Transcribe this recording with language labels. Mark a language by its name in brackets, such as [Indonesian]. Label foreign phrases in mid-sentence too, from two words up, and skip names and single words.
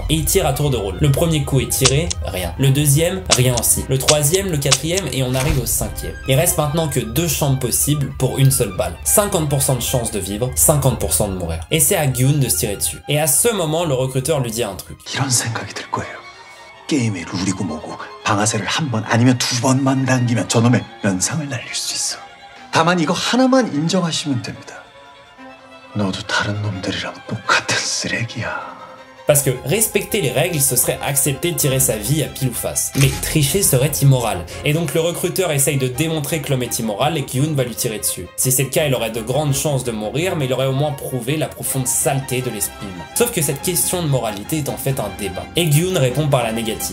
[French] Et ils tirent à tour de rôle. Le premier coup est tiré, rien. Le deuxième, rien aussi. Le troisième, le quatrième et on arrive au cinquième. Il reste maintenant que 2 chambres possibles pour une seule balle. 50% de chance de vivre, 50% de mourir. Et c'est à Gyun de se tirer dessus. Et à ce moment, le recruteur lui dit un truc. [Korean] 이런 생각이 들 거예요. 게임의 룰이고 뭐고 방아쇠를 한 번 아니면 2번만 당기면 저놈의 면상을 날릴 수 있어. 다만 이거 하나만 인정하시면 됩니다. 너도 다른 놈들이랑 똑같은 쓰레기야. [French] Parce que respecter les règles, ce serait accepter de tirer sa vie à pile ou face. Mais tricher serait immoral. Et donc le recruteur essaye de démontrer que l'homme est immoral et Gyun va lui tirer dessus. Si c'est le cas, il aurait de grandes chances de mourir, mais il aurait au moins prouvé la profonde saleté de l'esprit humain. Sauf que cette question de moralité est en fait un débat. Et Gyun répond par la négative.